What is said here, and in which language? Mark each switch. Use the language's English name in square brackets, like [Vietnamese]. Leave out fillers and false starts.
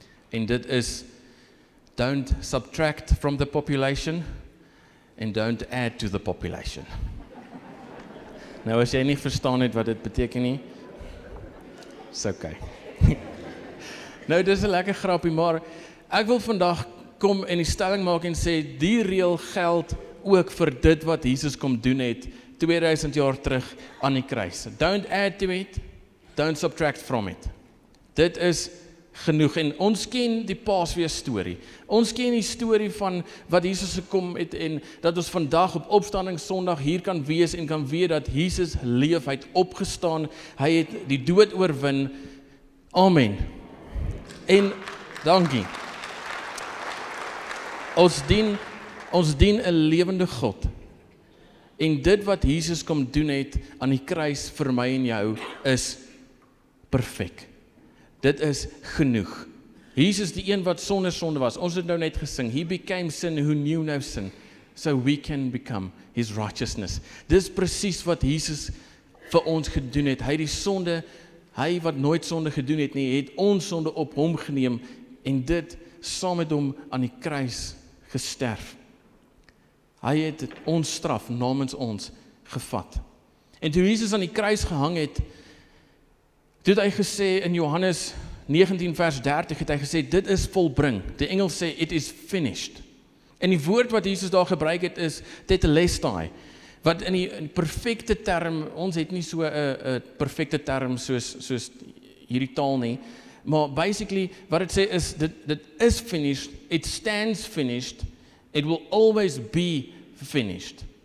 [Afrikaans] En dit is, [English] don't subtract from the population and don't add to the population. [Afrikaans] Nou as jy nie verstaan het wat dit beteken nie, is okay. Nou dis 'n lekker grappie, maar ek wil vandag kom en die stelling maak en sê, die reël geld ook vir dit wat Jesus kom doen het 2000 jaar terug aan die kruis. [English] Don't add to it, don't subtract from it. [Afrikaans] Dit is genoeg, en ons ken die Paasfees storie. Ons ken die storie van wat Jesus gekom het, en dat ons vandag op opstandingssondag hier kan wees, en kan weet dat Jesus leef, hy het opgestaan, hy het die dood oorwin. Amen. En, dankie. Ons dien 'n lewende God. En dit wat Jesus kom doen het aan die kruis vir my en jou, is perfek. Dit is genoeg. Jesus die een wat sonder sonde was. Ons het nou net gesing, [English] He became sin who knew no sin, so we can become His righteousness. [Afrikaans] Dis presies wat Jesus vir ons gedoen het. Hy die sonde, hy wat nooit sonde gedoen het nie, het ons sonde op hom geneem, en dit saam met hom aan die kruis gesterf. Hy het ons straf namens ons gevat. En toe Jesus aan die kruis gehang het, toe het hy gesê in Johannes 19 vers 30 het hy gesê, dit is volbring. Die engel sê, [English] it is finished. [Afrikaans] En die woord wat Jesus daar gebruik het is tetelestai, wat in die perfekte term, ons het nie so 'n perfekte term soos hierdie taal nie, maar basically wat dit sê is, dit is finished, [English] it stands finished, it will always be finished.